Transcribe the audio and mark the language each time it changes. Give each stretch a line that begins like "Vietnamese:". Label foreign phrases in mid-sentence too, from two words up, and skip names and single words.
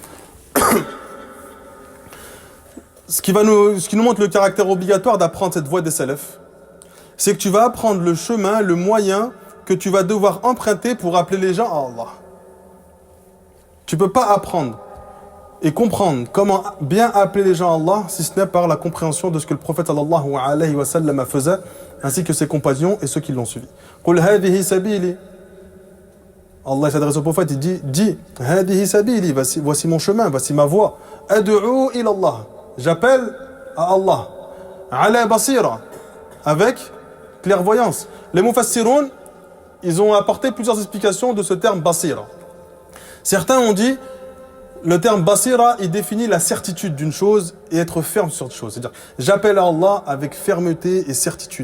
French: Ce qui nous montre le caractère obligatoire d'apprendre cette voie des salafs, c'est que tu vas apprendre le chemin, le moyen que tu vas devoir emprunter pour appeler les gens à Allah. Tu ne peux pas apprendre et comprendre comment bien appeler les gens à Allah si ce n'est par la compréhension de ce que le prophète
Arabic: صلى الله عليه وسلم
French: faisait, ainsi que ses compagnons et ceux qui l'ont suivi.
Arabic: قل هذه سبيلي.
French: Allah s'adresse au prophète, il dit
Arabic: هذه سبيلي,
French: voici mon chemin, voici ma voie.
Arabic: أدعو إلى الله.
French: J'appelle à Allah.
Arabic: على بصيرة,
French: avec clairvoyance. Les mufassiroun, ils ont apporté plusieurs explications de ce terme basira. Certains ont dit le terme basira, il définit la certitude d'une chose et être ferme sur une chose. C'est-à-dire, j'appelle à Allah avec fermeté et certitude.